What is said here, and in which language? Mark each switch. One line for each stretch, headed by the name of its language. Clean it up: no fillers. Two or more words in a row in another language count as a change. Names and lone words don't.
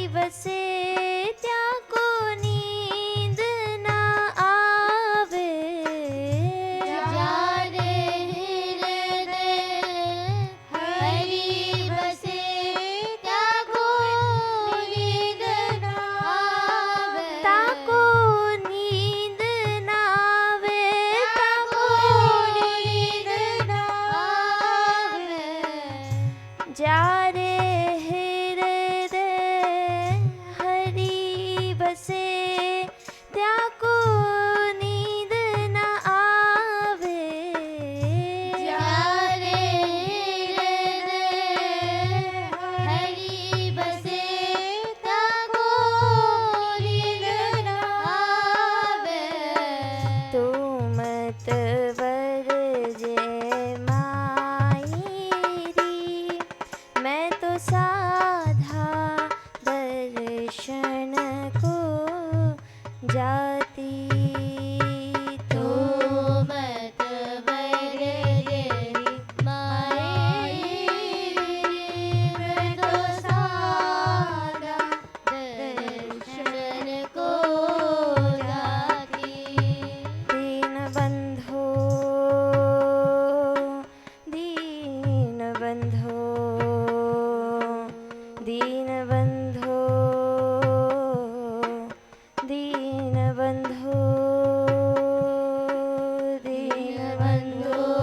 Hindi: बसे ત્યાં को नींद ना आवे
Gujarati: જ્યારે હૃદય હરિ બસે ત્યાં કોઈ નીંદ ના આવે.
Hindi: ताको नींद ना आवे ताको
Gujarati: નીંદ ના આવે.
Hindi: जारे हृदय हरि बसे ત્યાં को नींद ना आवे
Gujarati: જ્યારે હૃદય હરિ બસે ત્યાં કોઈ નીંદ ના આવે.
Hindi: तू मत वरजे मायरी मैं तो साधा दर्शन को जाती तो तो मत वरजे मायरी मैं तो सादा दर्शन को जाती. दीन बंधो दीन बंधो दीन बंधो दीन बंधो दीन बंधो